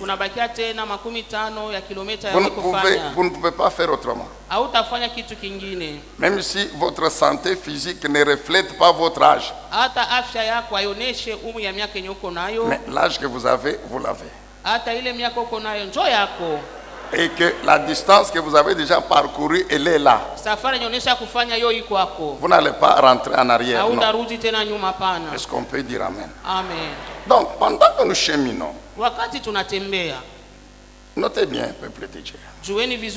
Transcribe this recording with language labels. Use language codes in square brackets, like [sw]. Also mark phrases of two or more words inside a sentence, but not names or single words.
[sw] unabakia tena 15 ya kilomita ya [fr] Vous [sw] kufanya. [fr] ne pouvez pas faire autrement. [sw] Hautafanya kitu kingine, [fr] Même si votre santé physique ne reflète pas votre âge, [sw] hata afya yako haioneshe umri ya miaka yenye uko nayo, [fr] mais l'âge que vous avez, vous l'avez. [sw] hata ile miaka uko nayo njoo yako. [fr] Et que la distance que vous avez déjà parcourue, elle est là. Vous n'allez pas rentrer en arrière. Est-ce qu'on peut dire amen? Amen. Donc, pendant que nous cheminons, notez bien, peuple de Dieu.